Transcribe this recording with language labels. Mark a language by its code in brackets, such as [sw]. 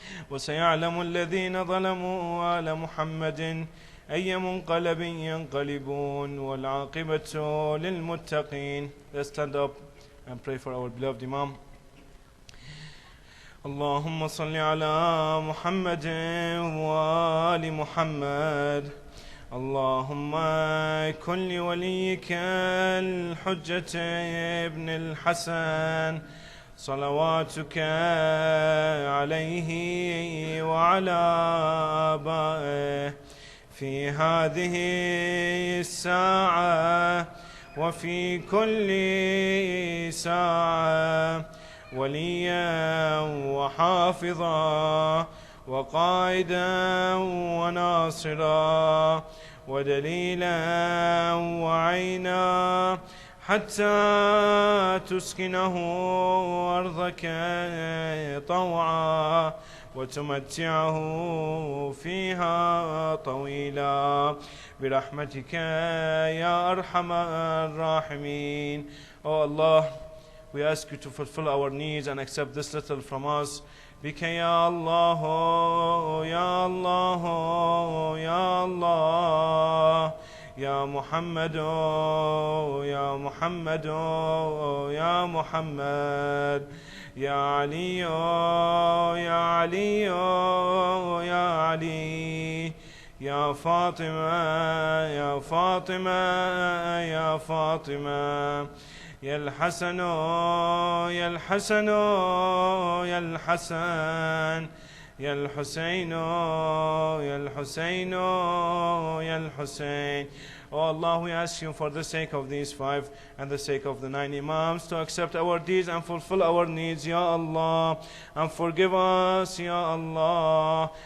[ar] وسيعلم الذين ظلموا آل محمد أي منقلب ينقلبون والعاقبة للمتقين. [en] Let's stand up and pray for our beloved Imam. [ar] اللهم صل على محمد وآل محمد. اللهم كن لوليك الحجة ابن الحسن صلواتك عليه وعلى آبائه في هذه الساعة وفي كل ساعة وليا وحافظا وقائدا وناصرا ودليلا وعينا حتى تسكنه أرضك طوعا وتمتعه فيها طويلا برحمتك يا أرحم الراحمين. [en] Oh Allah, we ask you to fulfill our needs and accept this little from us. [ar] بك يا الله يا الله يا الله يا محمد يا محمد يا محمد يا علي يا علي يا علي يا فاطمة يا فاطمة يا فاطمة يا الحسن يا الحسن يا الحسن يا الحسين يا الحسين يا الحسين. [en] Oh Allah, we ask you for the sake of these five and the sake of the 9 Imams to accept our deeds and fulfill our needs, Ya Allah, and forgive us, Ya Allah.